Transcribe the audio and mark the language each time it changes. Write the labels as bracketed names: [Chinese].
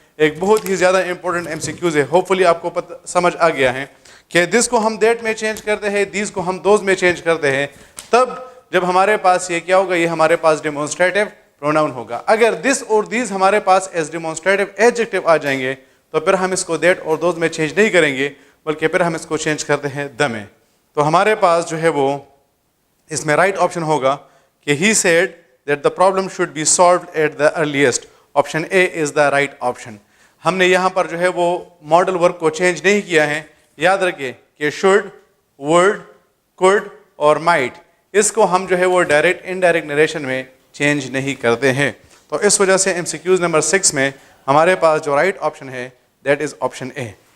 [Urdu] ایک بہت ہی زیادہ امپورٹنٹ MCQs ہے. ہوپ فلی آپ کو سمجھ آ گیا ہے کہ this کو ہم that میں چینج کرتے ہیں، these کو ہم those میں چینج کرتے ہیں. تب جب ہمارے پاس یہ کیا ہوگا، یہ ہمارے پاس ڈیمونسٹریٹو پروناؤن ہوگا. اگر this اور these ہمارے پاس ایز ڈیمونسٹریٹو ایڈجیکٹو آ جائیں گے تو پھر ہم اس کو that اور those میں چینج نہیں کریں گے بلکہ پھر ہم اس کو چینج کرتے ہیں the میں. تو ہمارے پاس جو ہے وہ اس میں رائٹ آپشن ہوگا کہ [English] he said that the problem should be solved at the earliest. Option A is the right option. [Urdu] ہم نے یہاں پر جو ہے وہ ماڈل ورک کو چینج نہیں کیا ہے. یاد رکھیں کہ should, would, could اور might اس کو ہم جو ہے وہ ڈائریکٹ انڈائریکٹ نریشن میں چینج نہیں کرتے ہیں. تو اس وجہ سے ایم سی کیوز نمبر 6 میں ہمارے پاس جو رائٹ آپشن ہے [English] That is option A.